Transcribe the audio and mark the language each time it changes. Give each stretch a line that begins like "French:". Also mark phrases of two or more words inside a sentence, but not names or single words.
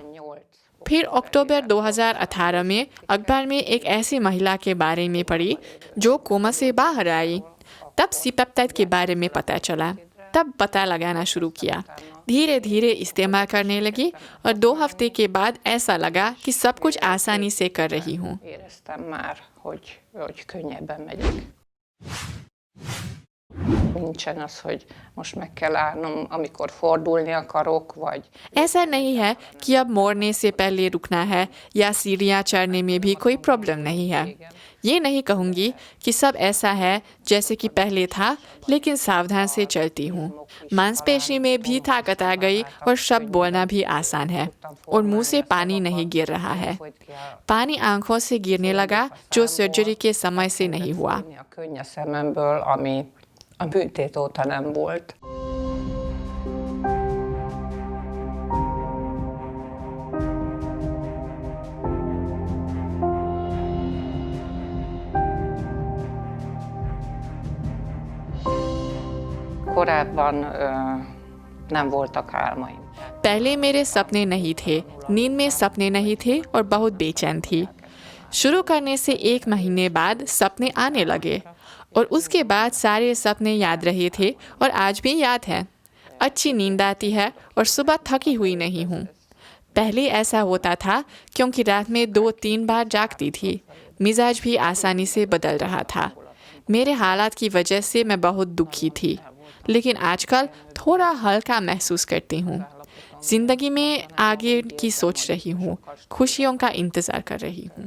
Hindi: फिर अक्टूबर 2018 में अखबार में एक ऐसी महिला के बारे में पढ़ी जो कोमा से बाहर आई। तब सी पेप्टाइड के बारे में पता चला। तब पता लगाना शुरू किया। धीरे धीरे इस्तेमाल करने लगी और 2 हफ्ते के बाद ऐसा लगा कि सब कुछ आसानी से कर रही हूँ।
Hungarian: Éreztem már, hogy könnyebben megyek. Nincsen az, hogy most meg kell állnom, amikor fordulni akarok, vagy...
Hindi: ऐसा नहीं है कि अब मोड़ने से पहले रुकना है या सीढ़ियाँ चढ़ने में भी कोई प्रॉब्लम नहीं है। ये नहीं कहूँगी कि सब ऐसा है जैसे कि पहले था, लेकिन सावधान से चलती हूँ। मांसपेशी में भी ताकत आ गई और शब्द बोलना भी आसान है और मुंह से पानी नहीं गिर रहा है। पानी आंखों से गिरने लगा, जो सर्जरी के समय से नहीं हुआ।
Hungarian: A könny a szememből, ami a műtét óta nem volt. Korábban nem voltak álmaim.
Hindi: पहले मेरे सपने नहीं थे, नींद में सपने नहीं थे और बहुत बेचैन थी। शुरू करने से 1 महीने बाद सपने आने लगे और उसके बाद सारे सपने याद रहे थे और आज भी याद है। अच्छी नींद आती है और सुबह थकी हुई नहीं हूँ। पहले ऐसा होता था क्योंकि रात में 2-3 बार जागती थी। मिजाज भी आसानी से बदल रहा था। मेरे हालात की वजह से मैं बहुत दुखी थी, लेकिन आजकल थोड़ा हल्का महसूस करती हूँ। जिंदगी में आगे की सोच रही हूँ, खुशियों का इंतज़ार कर रही हूँ।